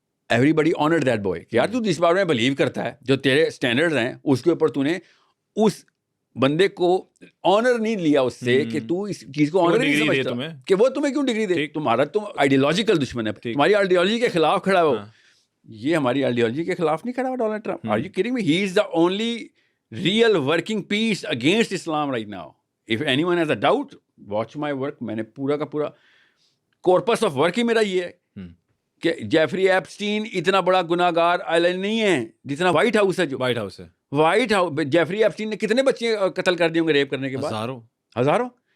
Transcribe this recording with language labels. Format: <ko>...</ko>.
<en>everybody honoured that boy</en> <ur>کہ یار تو جس بات میں بلیو کرتا ہے, جو تیرے اسٹینڈرڈز ہیں اس کے اوپر تو نے اس بندے کو آنر نہیں لیا اس سے کہ تو اس چیز کو آنر نہیں سمجھتا کہ وہ تمہیں کیوں ڈگری دے. تمہارا تم آئیڈیالوجیکل دشمن ہے, تمہاری آئیڈیالوجی کے خلاف کھڑا ہو. یہ ہماری آئیڈیالوجی کے خلاف نہیں کھڑا ہوا Donald Trump.</ur> <en>Are you kidding me? He is the only real working piece against Islam right now. If anyone has a doubt, watch my work.</en> <ur>میں نے پورا کا پورا کورپس آف ورک ہی میرا یہ ہے کہ جیفری ایپسٹین اتنا بڑا گناہ گار آئلینڈ نہیں ہے جتنا وائٹ ہاؤس ہے. جو وائٹ ہاؤس ہے, وائٹ ہاؤس, جیفری ایپسٹین نے کتنے بچے قتل کر دیے ہوں گے ریپ کرنے کے بعد؟ ہزاروں.</ur>